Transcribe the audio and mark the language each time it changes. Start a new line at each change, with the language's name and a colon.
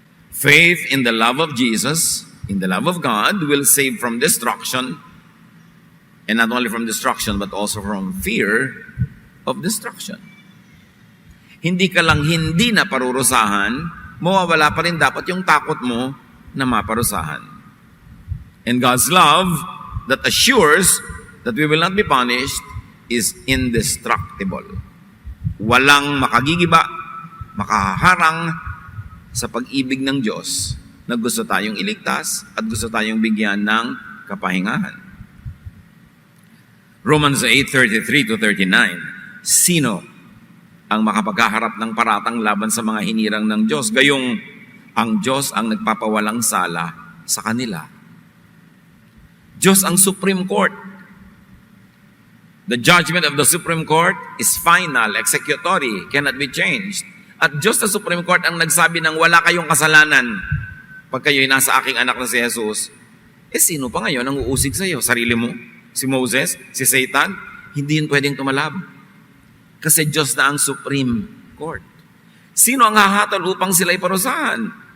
English: Faith in the love of Jesus, in the love of God, will save from destruction, and not only from destruction, but also from fear of destruction.
Filipino: Hindi ka lang hindi na parurusahan, mawawala pa rin dapat yung takot mo na maparusahan.
English: And God's love that assures that we will not be punished is indestructible.
Filipino: Walang makagigiba, makaharang sa pag-ibig ng Diyos na gusto tayong iligtas at gusto tayong bigyan ng kapahingahan. Romans 8:33-39, sino ang makapaghaharap ng paratang laban sa mga hinirang ng Diyos? Gayong ang Diyos ang nagpapawalang sala sa kanila. Diyos ang Supreme Court.
English: The judgment of the Supreme Court is final, executory, cannot be changed.
Filipino: At Diyos sa Supreme Court ang nagsabi ng wala kayong kasalanan pag kayo'y nasa aking anak na si Jesus. Sino pa ngayon ang uusig sa iyo? Sarili mo? Si Moses? Si Satan? Hindi yun pwedeng tumalab. Kasi Diyos na ang Supreme Court. Sino ang hahatol upang sila'y parusahan?